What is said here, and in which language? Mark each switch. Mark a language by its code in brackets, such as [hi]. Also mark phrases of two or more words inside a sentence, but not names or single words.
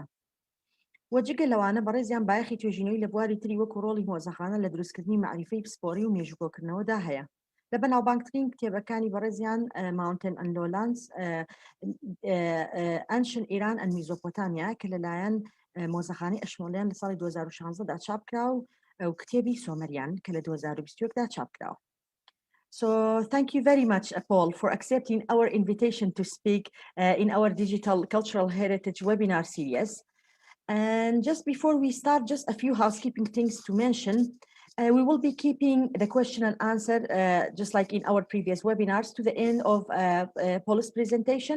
[ckb] وەجگە لەوانە بەڕێزیان بایەخی توێژینەوەی لە بواری تری وەکو ڕۆڵی مۆزەخانە لە دروستکردنی معریفەی پسپۆری و مێژووکۆکردنەوەدا هەیە. لە بەناوبانگترین کتێبەکانی بەڕێزیان Mountains and Lowlands, Ancient Iran and Mesopotamia کە لەلایەن مۆزەخانەی ئەشمۆلیان لە ساڵی 2016دا چاپ کراو و کتێبی سۆمەریان کە لە 2021دا چاپ کراوە. [en] So thank you very much, Paul, for accepting our invitation to speak in our Digital Cultural Heritage webinar series. And just before we start, just a few housekeeping things to mention. We will be keeping the question and answer, just like in our previous webinars, to the end of Paul's presentation.